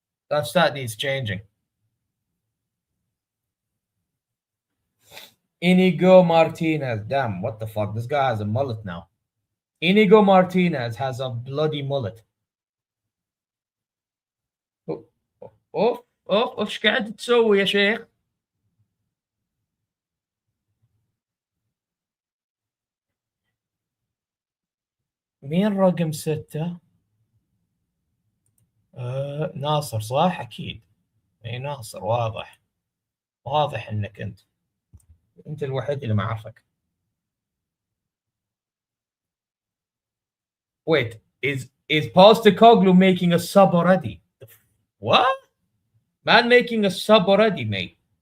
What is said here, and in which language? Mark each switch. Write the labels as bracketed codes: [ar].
[en] That stat needs changing. Inigo Martinez. Damn, what the fuck? This guy has a mullet now. Inigo Martinez has a bloody mullet. [ar] اوف ايش قاعد تسوي يا شيخ؟ مين رقم 6؟ ناصر صح؟ اكيد. اي ناصر، واضح انك انت الوحيد اللي ما اعرفك. [en] Wait, is Postecoglou making a sub already? What? Man making a sub already, mate.